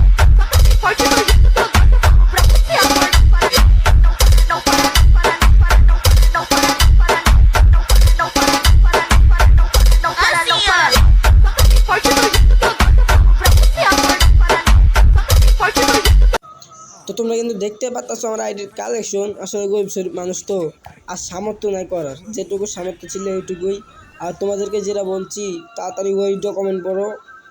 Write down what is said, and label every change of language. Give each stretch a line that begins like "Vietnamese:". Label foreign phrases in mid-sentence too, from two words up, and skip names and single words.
Portuguese: Toca bem forte do jeito que eu gosto, eu falo pra você, amor, não para não. Não para, não para, não para, não. Não para, não para, não. Não para, não para, não para, não. Não para, não para, não. Toca bem forte do jeito que eu gosto, eu falo pra você, amor, não para não. Toca bem forte do jeito que
Bangla: তো তোমরা কিন্তু দেখতে পাচ্ছ আমার আইডির কালেকশন। আসলে গরিব শরীফ মানুষ তো, আর সামর্থ্য নাই করার, যেটুকু সামর্থ্য ছিল এইটুকুই। আর তোমাদেরকে যেটা বলছি, তাড়াতাড়ি ওই ডকুমেন্ট পড়ো,